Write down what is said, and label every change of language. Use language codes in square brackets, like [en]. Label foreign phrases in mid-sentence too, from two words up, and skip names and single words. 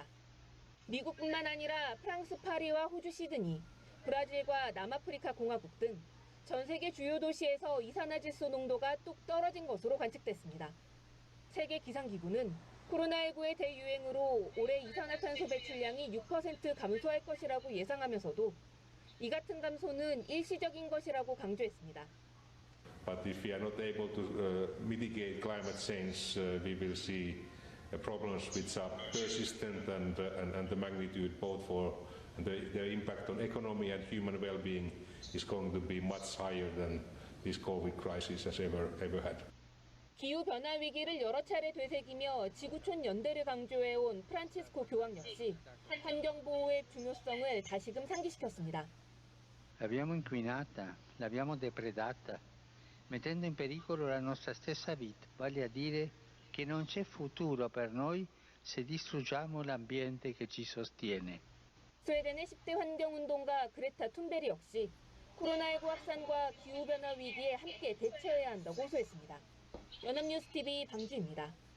[ko] 미국뿐만 아니라 프랑스 파리와 호주 시드니, 브라질과 남아프리카 공화국 등 전 세계 주요 도시에서 이산화질소 농도가 뚝 떨어진 것으로 관측됐습니다. 세계 기상기구는 코로나19의 대유행으로 올해 이산화탄소 배출량이 6% 감소할 것이라고 예상하면서도 이 같은 감소는 일시적인 것이라고 강조했습니다. [en] But if we are not able to mitigate climate change, we will see problems which are persistent and the magnitude both for the impact on economy and human well-being is going to be much higher than this COVID crisis has ever had. [ko] 기후변화 위기를 여러 차례 되새기며 지구촌 연대를 강조해온 프란치스코 교황 역시 환경보호의 중요성을 다시금 상기시켰습니다. [it] L'abbiamo inquinata, l'abbiamo depredata, mettendo in pericolo la nostra stessa vita. Vale a dire che non c'è futuro per noi se distruggiamo l'ambiente che ci sostiene. [ko] 스웨덴의 10대 환경운동가 그레타 툰베리 역시 코로나19 확산과 기후변화 위기에 함께 대처해야 한다고 호소했습니다. 연합뉴스TV 방주입니다.